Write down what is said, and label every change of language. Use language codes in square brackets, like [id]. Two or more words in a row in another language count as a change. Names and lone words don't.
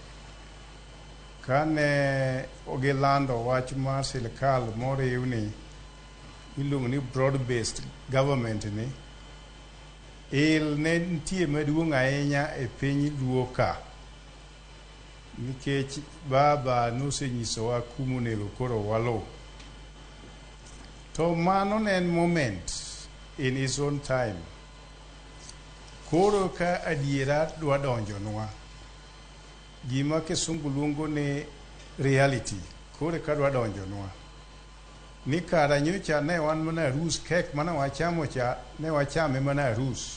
[luo] Kane gilando wach mar sirikal moriw ni iluongo ni [en] broad based government [luo] ni, il ne nitie maduong' ahinya e piny luo ka, nikech baba nosenyisowa kuma onego koro waluw. To mano ne en [en] moment in his own time. [luo] Koro ka adiera dwa donjonwa, gima kisungu luongo ni reality, koro ka dwa donjonwa, ni kara nyocha ne wan mana arus, kek mana wachamo cha ne wachame mana arus.